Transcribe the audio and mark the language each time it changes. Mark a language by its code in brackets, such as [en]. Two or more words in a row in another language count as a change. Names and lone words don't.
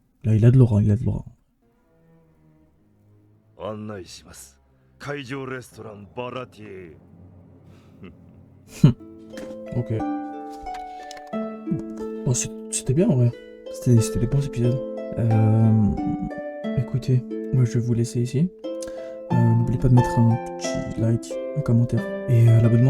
[fr] Là, il a de l'aura, il a de l'aura. [ja] 案内します。海上レストランバラティエ。 [fr] Ok. Bon, c'était bien, en vrai. C'était des bons épisodes. Écoutez, moi, je vais vous laisser ici. N'oubliez pas de mettre un petit like, un commentaire et l'abonnement.